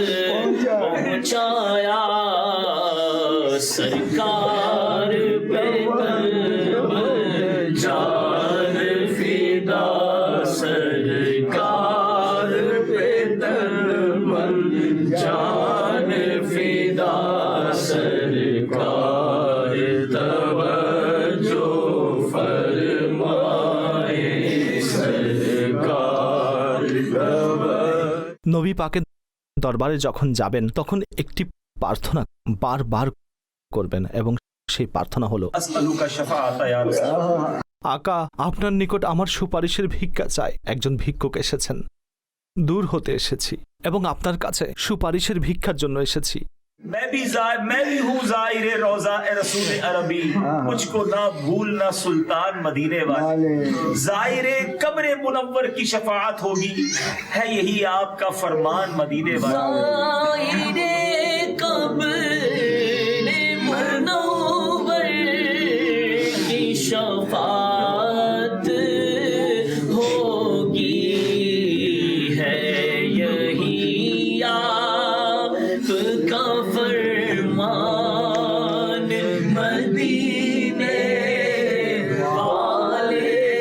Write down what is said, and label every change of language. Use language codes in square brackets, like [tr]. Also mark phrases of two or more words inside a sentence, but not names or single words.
[ur] پہنچایا سرکار پہ جان فدا سرکار پہ جان فدا سرکار توجہ فرمائے سرکار [bn] নবী পাকের দরবারে যখন যাবেন তখন একটি প্রার্থনা বারবার করবেন এবং সেই প্রার্থনা হলো, [ar] أسألك الشفاعة يا رسول الله. [bn] আকা আপনার নিকট আমার সুপারিশের ভিক্ষা চাই। একজন ভিক্ষুক এসেছেন, দূর হতে এসেছি এবং আপনার কাছে সুপারিশের ভিক্ষার জন্য এসেছি। [ur] میں بھی ہوں ظاہر روضہ اے رسول عربی، مجھکو نہ بھولنا سلطان مدینے والے. ظاہر قبر منور کی شفاعت ہوگی، ہے یہی آپکا فرمان مدینے والے. ظاہرے قبر منور کی شفاعت ہوگی، ہے یہی آپکا فرمان مدینے والے.